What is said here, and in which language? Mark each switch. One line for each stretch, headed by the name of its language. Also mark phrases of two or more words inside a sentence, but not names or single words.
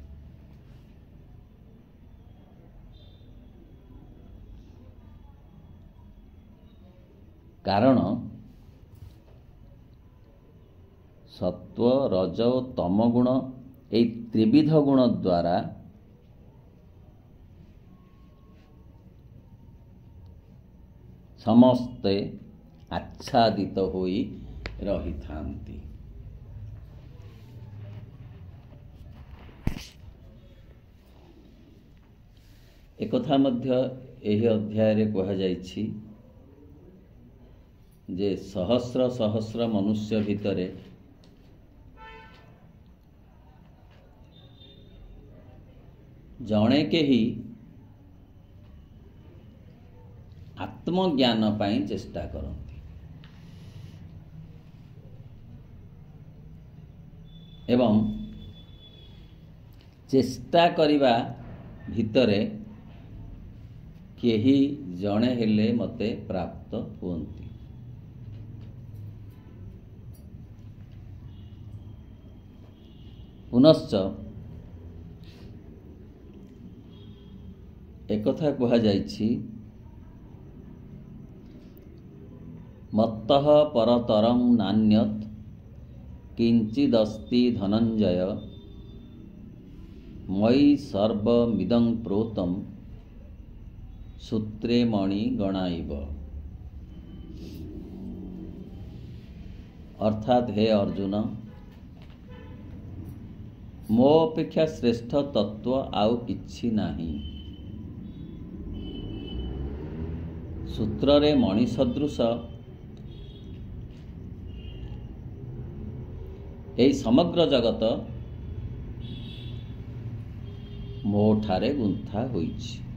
Odia: କାରଣ ସତ୍ଵ ରଜ ଓ ତମ ଗୁଣ ଏହି ତ୍ରିବିଧ ଗୁଣ ଦ୍ୱାରା ସମସ୍ତେ ଆଚ୍ଛାଦିତ ହୋଇ ରହିଥାନ୍ତି। ଏକଥା ମଧ୍ୟ ଏହି ଅଧ୍ୟାୟରେ କୁହାଯାଇଛି ଯେ ସହସ୍ର ସହସ୍ର ମନୁଷ୍ୟ ଭିତରେ ଜଣେ କେହି ଆତ୍ମଜ୍ଞାନ ପାଇଁ ଚେଷ୍ଟା କରନ୍ତି ଏବଂ ଚେଷ୍ଟା କରିବା ଭିତରେ କେହି ଜଣେ ହେଲେ ମତେ ପ୍ରାପ୍ତ ହୁଅନ୍ତି। ପୁନଶ୍ଚ ଏକଥା କୁହା ଯାଇଛି
Sanskrit: मत्तः परतरं नान्यत् किंचिदस्ति धनंजय मयि सर्वमिदं प्रोतं सूत्रे मणि गणाइब।
Odia: ଅର୍ଥାତ ହେ ଅର୍ଜୁନ, ମୋ ଅପେକ୍ଷା ଶ୍ରେଷ୍ଠ ତତ୍ତ୍ୱ ଆଉ କିଛି ନାହିଁ। ସୂତ୍ର ରେ ମଣି ସଦୃଶ ଏହି ସମଗ୍ର ଜଗତ ମୋ ଠାରେ ଗୁନ୍ଥା ହୋଇଛି।